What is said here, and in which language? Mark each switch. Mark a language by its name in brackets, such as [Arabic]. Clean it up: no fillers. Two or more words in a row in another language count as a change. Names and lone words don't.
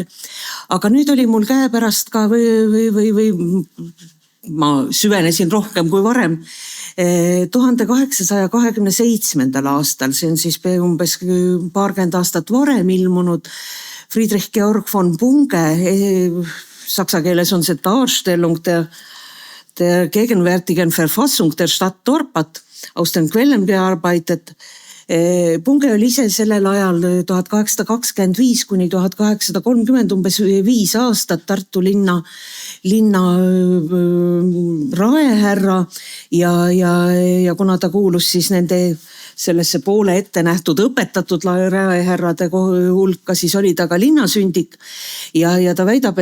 [Estonian] Aga nüüd oli mul käepärast ka või ma süvenesin rohkem kui varem 1827. aastal, see on siis umbes paarkümmend aastat varem ilmunud Friedrich Georg von Bunge, saksa keeles on see Darstellung der gegenwärtigen Verfassung der Stadt Dorpat aus den Quellen bearbeitet. Bunge oli ise sellel ajal 1825 kuni 1830 umbes 5 aastat Tartu linna raehärra ja kuna ta kuulus siis nende sellesse poole ette nähtud õpetatud raehärrade hulka, siis oli ta ka linnasündik ja ta väidab,